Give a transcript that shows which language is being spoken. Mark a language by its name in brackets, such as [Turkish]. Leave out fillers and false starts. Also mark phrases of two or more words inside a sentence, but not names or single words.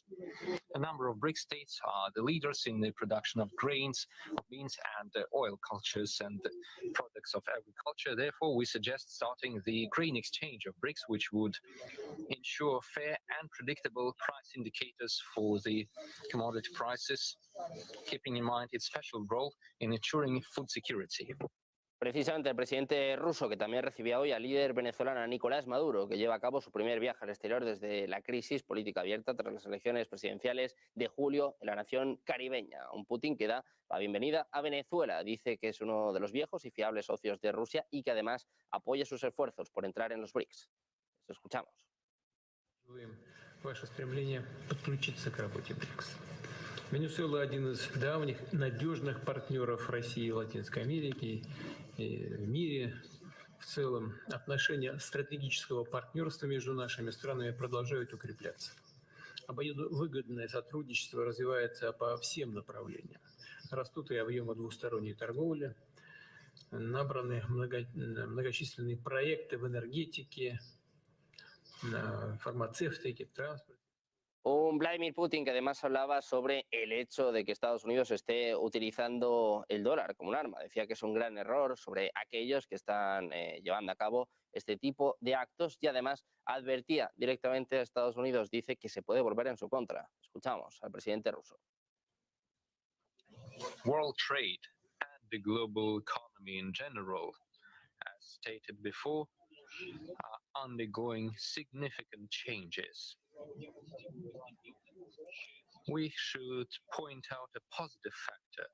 [English] A number of BRICS states are the leaders in the production of grains, of beans, and oil cultures and products of agriculture. Therefore, we suggest starting the green exchange of BRICS, which would ensure fair and predictable price indicators for the commodity prices, keeping in mind its special role in ensuring food security. [Spanish] Precisamente el presidente ruso, que también recibía hoy al líder venezolano Nicolás Maduro, que lleva a cabo su primer viaje al exterior desde la crisis política abierta tras las elecciones presidenciales de julio en la nación caribeña. Un Putin que da la bienvenida a Venezuela. Dice que es uno de los viejos y fiables socios de Rusia y que además apoya sus esfuerzos por entrar en los BRICS. Lo escuchamos. [Russian] Ваше стремление подключиться к работе БРИКС. Венесуэла – один из давних надежных партнеров России и Латинской Америки и в мире. В целом отношения стратегического партнерства между нашими странами продолжают укрепляться. Обоюдовыгодное сотрудничество развивается по всем направлениям. Растут и объемы двусторонней торговли, набраны многочисленные проекты в энергетике, [Spanish] farmacéutica, transporte. Un Vladimir Putin que además hablaba sobre el hecho de que Estados Unidos esté utilizando el dólar como un arma. Decía que es un gran error sobre aquellos que están llevando a cabo este tipo de actos y además advertía directamente a Estados Unidos. Dice que se puede volver en su contra. Escuchamos al presidente ruso. [English] World trade and the global economy in general, as stated before, are undergoing significant changes. We should point out a positive factor.